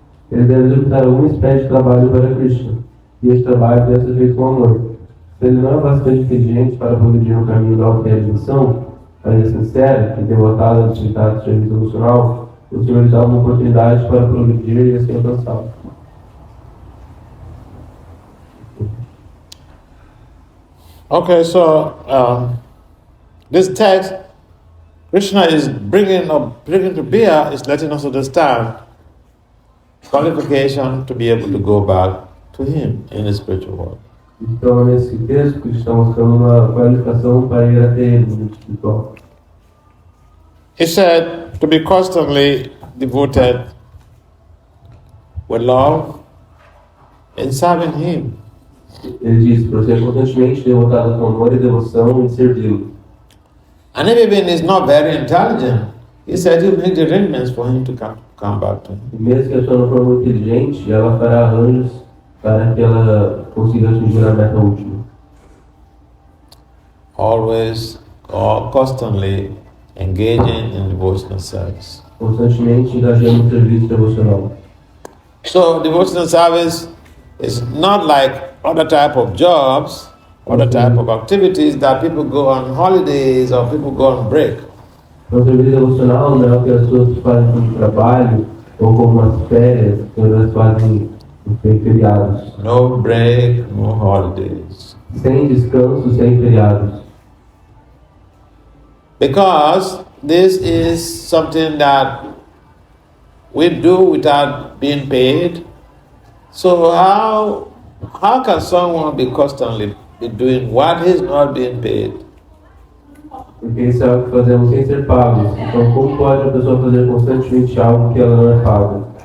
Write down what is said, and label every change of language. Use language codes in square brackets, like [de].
[pt] Ele deve executar alguma espécie de trabalho para Krishna, e este trabalho deve ser feito com amor. Se ele não é bastante inteligente para progredir no caminho da auto-realização, para ele sincero, que devotado a atividade de serviço devocional, o Senhor lhe dá uma oportunidade para progredir e assim alcançá-lo. [en] Okay, so this text, Krishna is bringing to bear, is letting us understand qualification to be able to go back to Him in the spiritual world. [pt] Então, nesse texto, Krishna está mostrando uma qualificação para ir até Ele no mundo espiritual. [en] He said to be constantly devoted with love in serving Him. [pt] Ele diz para ser constantemente devotado com amor e devoção em servi-lo. [en] And if even is not very intelligent, he said he'll make the arrangements for him to come back to him. [pt] E mesmo que a pessoa não for muito inteligente, ela fará arranjos para que ela consiga atingir a meta última. [en] Always, constantly engaging in devotional service. [pt] Constantemente engajando no serviço devocional. [en] So devotional service is not like other type of jobs other type of activities that people go on holidays or people go on break. [pt] Outra vida devocional não é o que as pessoas fazem como trabalho ou como umas férias, que elas fazem em feriados. [en] No break, no holidays. [pt] Sem descanso, sem feriados. [en] Because this is something that we do without being paid. So how can someone be constantly doing what is not being paid? [pt] Porque isso é algo que fazemos sem ser pagos. Então, como pode a pessoa fazer constantemente algo que ela não é paga?